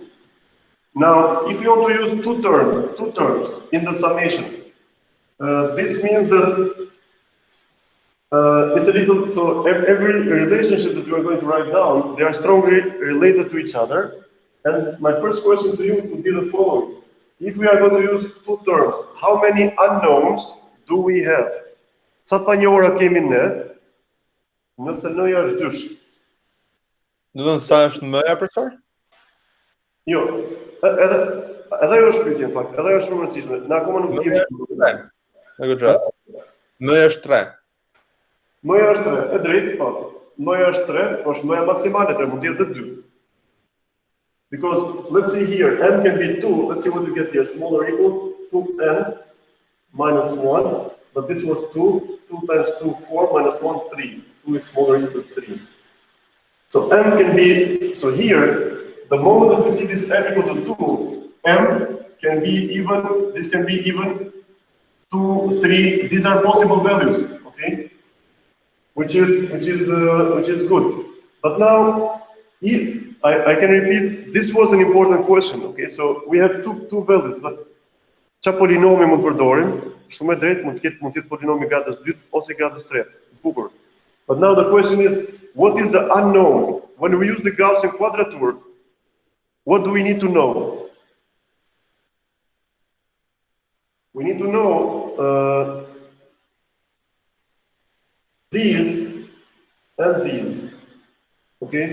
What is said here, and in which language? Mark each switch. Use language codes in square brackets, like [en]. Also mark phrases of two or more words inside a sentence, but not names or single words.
[en] Now, if you want to use two terms in the summation, this means that it's a little, so every relationship that we are going to write down, they are strongly related to each other. And my first question to you would be the following. If we are going to use two terms, how many unknowns do we have? [sq] Sa pa njohura kemi ne, nëse n-ja është dysh. Do të thënë sa është m-ja, profesor? Jo, edhe ajo është pyetje në fakt, edhe ajo është shumë e rëndësishme. Ne akoma nuk kemi. M-ja është 3. M-ja është 3, e drejtë, po. M-ja është 3, po është m-ja maksimale 3, mund të jetë 2. [en] Because let's see here, n can be 2. Let's see what we get here. Smaller or equal to n minus 1. But this was 2. 2 times 2, 4 minus 1, 3. 2 is smaller or equal to 3. So m can be, so here, the moment that we see this m equal to 2, m can be even, this can be even 2, 3. These are possible values, okay? Which is good. But now, if I can repeat, this was an important question, okay? So we have two values, but [sq] qa polinomi mund përdorim, shumë e drejtë mund të ketë polinomi gradës 2 ose gradës 3, bukur. [en] But now the question is, what is the unknown? When we use the Gaussian quadrature, what do we need to know? We need to know these and these, okay?